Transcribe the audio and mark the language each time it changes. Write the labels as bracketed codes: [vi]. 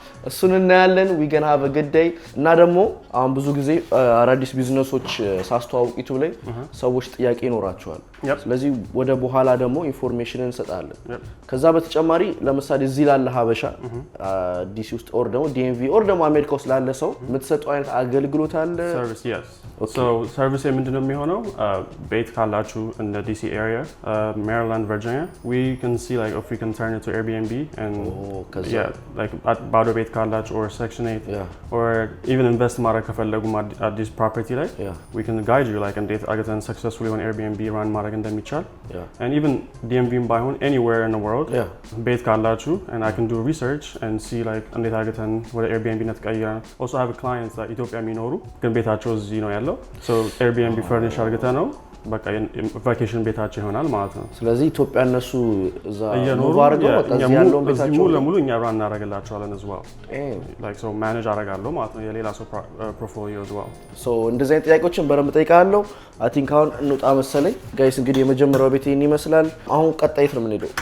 [am] እሱን እናያለን። [en] we gonna have a good day። [am] እና ደግሞ አሁን ብዙ ጊዜ አዳዲስ ቢዝነሶች ሳስተዋውቅ ዩቲዩብ ላይ ሰዎች ጥያቄ ይኖራቸዋል። ስለዚህ ወደ በኋላ ደግሞ ኢንፎርሜሽን እንሰጣለን። ከዛ በተጨማሪ ለምሳሌ እዚህ ላለ ሀበሻ ዲሲ ውስጥ ኦር ደግሞ ዲኤምቪ ኦር ደግሞ አሜሪካ ውስጥ ላለ ሰው የምትሰጠው አይነት አገልግሎት አለ? [en] ሰርቪስ yes. [am] So service ምንድነው የሚሆነው? ቤት ካላችሁ [en] in the DC area, Maryland, Virginia, we can see like if we can turn it to Airbnb and like [am] ባዶ ቤት ካላችሁ [en] or section 8 or even invest [am] ማድረግ ከፈለጉ አዲስ [en] property ላይ we can guide you like [am] እንዴት አገተን [en] successfully on Airbnb run [am] ማድረግ እንደሚቻል [en] and even DMV ባይሆን anywhere in the world [am] ቤት ካላችሁ [en] and I can do research and see like [am] እንዴት አገተን ወደ Airbnb ነትቀይራን። [en] Also I have clients that [am] ኢትዮጵያ የሚኖሩ ግን ቤታቸው እዚህ ነው ያለው so Airbnb furnish አድርገተ ነው በቃ ቫኬሽን ቤታቸው ይሆናል ማለት ነው። ስለዚህ ኢትዮጵያ እነሱ እዛ ኑሮ አድርገው እዚህ ያለውን ቤታቸው ሙሉ እኛ ራን እናደርግላቸዋለን [en] as well like so manage [am] አደርጋለሁ ማለት ነው የሌላ ሰው portfolio as well. so እንደዚህ አይነት ጥያቄዎችን በደንብ ጠይቃለሁ። [en] I think [am] አሁን እንውጣ መሰለኝ ጋይስ። እንግዲህ የመጀመሪያው ቤት ይሄን ይመስላል። አሁን ቀጣይ ነው የምንሄደው።